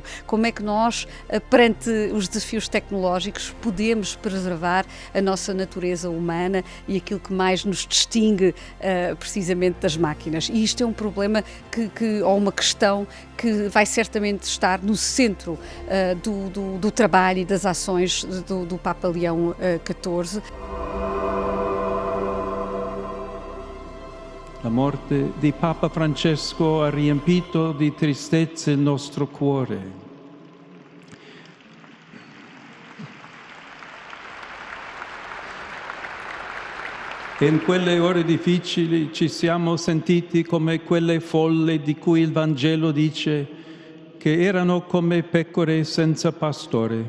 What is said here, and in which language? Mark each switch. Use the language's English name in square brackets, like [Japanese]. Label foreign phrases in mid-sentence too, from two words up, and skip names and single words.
[Portuguese] Como é que nós, perante os desafios tecnológicos, podemos preservar a nossa natureza humana e aquilo que mais nos distingue precisamente das máquinas. E isto é um problema ou uma questão que vai certamente estar no centro do trabalho e das ações do Papa Leão XIV. [Italian] La morte di Papa Francesco ha riempito di tristezza il nostro cuore. E in quelle ore difficili ci siamo sentiti come quelle folle di cui il Vangelo dice che erano come pecore senza pastore.